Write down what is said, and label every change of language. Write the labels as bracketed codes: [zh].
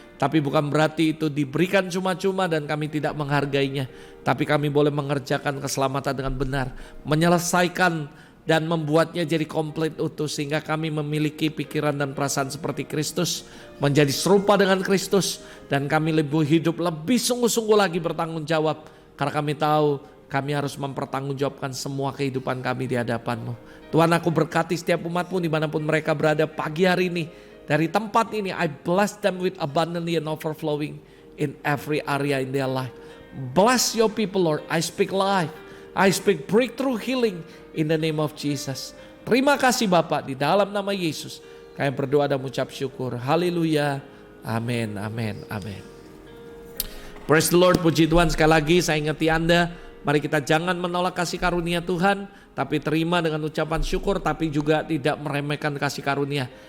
[id] Tapi bukan berarti itu diberikan cuma-cuma dan kami tidak menghargainya, tapi kami boleh mengerjakan keselamatan dengan benar, menyelesaikan dan membuatnya jadi komplit utuh, sehingga kami memiliki pikiran dan perasaan seperti Kristus, menjadi serupa dengan Kristus, dan kami hidup lebih sungguh-sungguh lagi bertanggung jawab, karena kami tahu kami harus mempertanggungjawabkan semua kehidupan kami di hadapan-Mu. Tuhan, aku berkati setiap umat-Mu dimanapun mereka berada pagi hari ini. Dari tempat ini, [en] I bless them with abundantly and overflowing in every area in their life. Bless your people, Lord. I speak life. I speak breakthrough healing in the name of Jesus. [id] Terima kasih Bapak, di dalam nama Yesus kami berdoa dan mengucap syukur. Haleluya. Amin, amin, amin. [en] Praise the Lord, [id] puji Tuhan. Sekali lagi saya ingati Anda, mari kita jangan menolak kasih karunia Tuhan, tapi terima dengan ucapan syukur, tapi juga tidak meremehkan kasih karunia.